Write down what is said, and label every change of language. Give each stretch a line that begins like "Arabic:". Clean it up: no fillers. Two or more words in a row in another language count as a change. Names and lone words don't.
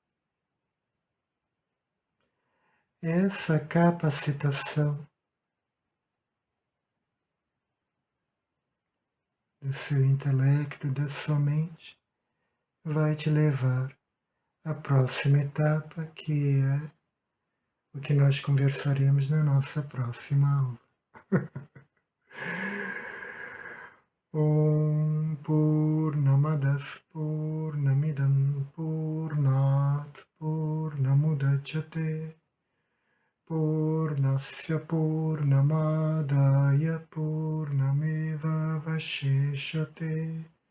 Portuguese: Essa capacitação do seu intelecto, da sua mente, vai te levar à próxima etapa, que é o que nós conversaremos na nossa próxima aula.
Sanskrit: Om Purnamadah Purnamidam Purnat Purnamudachyate Purnasya Purnamadaya Purnameva Vashishate.